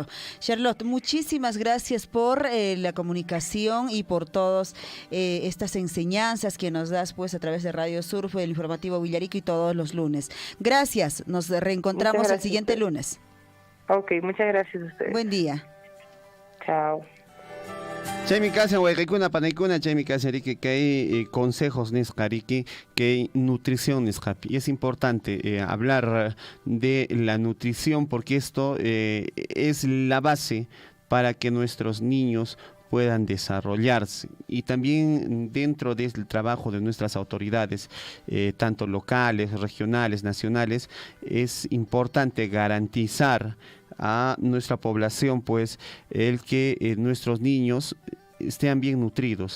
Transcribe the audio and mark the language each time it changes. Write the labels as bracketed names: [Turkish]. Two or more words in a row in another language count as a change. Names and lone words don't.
[Spanish] Charlotte, muchísimas gracias por la comunicación y por todas estas enseñanzas que nos das pues a través de Radio Surf, el informativo Villarico y todos los lunes. Gracias, nos reencontramos el siguiente lunes. Ok, muchas gracias a ustedes. Buen día. Chao. [Quechua] Chaymi casa huayqaykuna panaykuna chaymi kasariki kay consejos nisqariki kay nutrición nisqapi. [Spanish] Y es importante hablar de la nutrición porque esto es la base para que nuestros niños puedan desarrollarse. Y también dentro del trabajo de nuestras autoridades, tanto locales, regionales, nacionales, es importante garantizar a nuestra población pues el que nuestros niños estén bien nutridos.